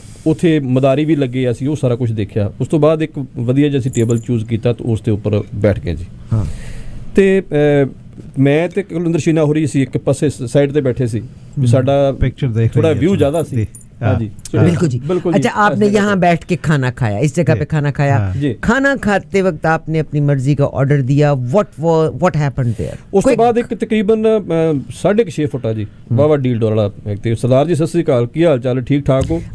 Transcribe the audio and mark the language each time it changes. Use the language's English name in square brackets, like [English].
[Punjabi] ਉੱਥੇ ਮਦਾਰੀ ਵੀ ਲੱਗੇ, ਅਸੀਂ ਉਹ ਸਾਰਾ ਕੁਝ ਦੇਖਿਆ। ਉਸ ਤੋਂ ਬਾਅਦ ਇੱਕ ਵਧੀਆ ਜਿਹਾ ਅਸੀਂ ਟੇਬਲ ਚੂਜ਼ ਕੀਤਾ ਤੇ ਉਸ ਦੇ ਉੱਪਰ ਬੈਠ ਗਏ ਜੀ। ਹਾਂ ਤੇ ਮੈਂ ਤੇ ਕੁਲਵਿੰਦਰ ਸ਼ੀਨਾ ਹੋਰੀ ਸੀ ਇੱਕ ਪਾਸੇ ਸਾਈਡ ਤੇ ਬੈਠੇ ਸੀ ਵੀ ਸਾਡਾ ਪਿਕਚਰ ਦੇਖ ਥੋੜਾ ਵਿਊ ਜ਼ਿਆਦਾ ਸੀ। [Hindi] हाँ जी बिल्कुल जी, बिल्कुल। अच्छा आपने यहाँ बैठ के खाना खाया, इस जगह पे खाना खाया, खाना खाते वक्त आपने अपनी मर्जी का ऑर्डर दिया, [English] what happened there? [Punjabi] ਉਸ ਤੋਂ ਬਾਅਦ ਇੱਕ ਤਕਰੀਬਨ 6.5 ਫੁੱਟ ਆ ਜੀ ਬਾਵਾ ਡੀਲ ਡੋਰ ਵਾਲਾ ਤੇ ਸਰਦਾਰ ਜੀ ਸਤਿ ਸ੍ਰੀ ਅਕਾਲ, ਕੀ ਹਾਲ ਚਾਲ, ਠੀਕ ਠਾਕ ਹੋ?